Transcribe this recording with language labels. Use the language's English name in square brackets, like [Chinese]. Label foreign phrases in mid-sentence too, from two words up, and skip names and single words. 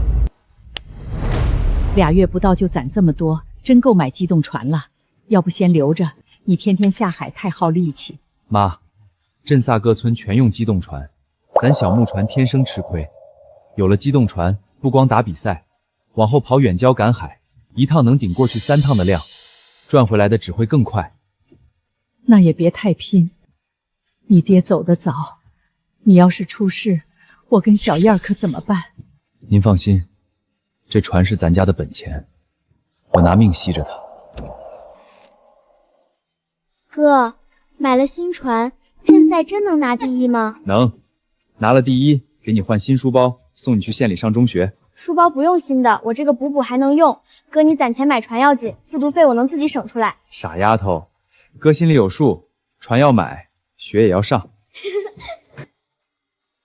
[Chinese] 2 月不到就攢這麼多，真夠買機動船了。要不先留着，你天天下海太耗力氣。媽，鎮薩各村全用機動船，咱小木船天生吃虧。有了機動船，不光打比賽，往後跑遠郊趕海，一趟能頂過去3 趟的量，賺回來的只會更快。那也別太拼，你爹走得早，你要是出事，我跟小燕可怎麼辦？您放心。這船是咱家的本錢，我拿命吸着它。哥，買了新船，鎮賽真能拿第1嗎？能，拿了第1，給你換新書包，送你去縣裡上中學。書包不用新的，我這個補還能用。哥，你攢錢買船要緊，復讀費我能自己省出來。傻丫頭，哥心裡有數，船要買，學也要上。